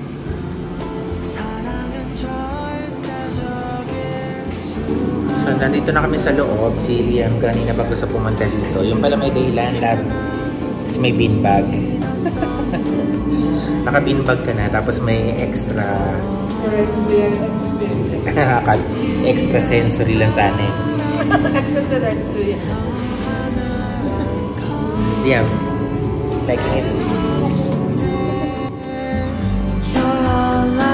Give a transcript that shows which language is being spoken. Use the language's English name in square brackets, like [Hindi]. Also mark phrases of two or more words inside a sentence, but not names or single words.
[Korean] 사랑은 절대적일 [Filipino] So, nandito na kami sa loob. Si Liam kanina bago sa pumunta dito. Yung pala may dahilan lang. Tapos may beanbag. Naka-beanbag ka na. Tapos may extra... [English] extra sensory [Filipino] lang sana eh. Liam, [English] liking it? You're all